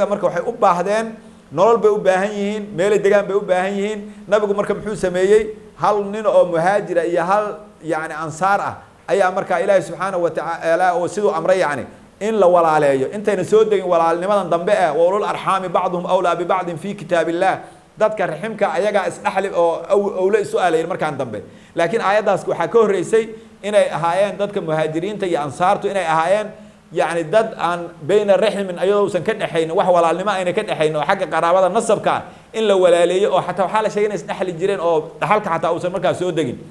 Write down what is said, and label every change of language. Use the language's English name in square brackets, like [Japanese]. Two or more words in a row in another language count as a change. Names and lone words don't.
[Somali] marka waxay u baahdeen nolol bay u baahan yihiin meel deegaan bay u baahan yihiin nabigu marka muxuu sameeyay hal nin oo muhaajira iyo hal yani ansaar ah ayaa marka ilaahay [Arabic] سبحانه وتعالى [Somali] oo sidoo amray yani in la walaaleeyo intayna soo degin walaalnimadan dambe ah [Arabic] وأولو الأرحام بعضهم أولى ببعض في كتاب الله [Somali] dadka raximka ayaga isdhaxli oo awla su'aalay markaan dambe laakiin aayadaas waxa ka horeysay inay ahaayeen dadka muhaajiriinta iyo ansaartu inay ahaayeen يعني dad aan [Arabic] بين رحم [Somali] ayadoosan ka dhaxayn wax walaalnimo ayna ka dhaxayn oo xagga qaraabada nasabka in la walaaleeyo oo xataa waxa la sheegay in isdhaxli jireen oo dhaxalka xataa uusan markaa soo degin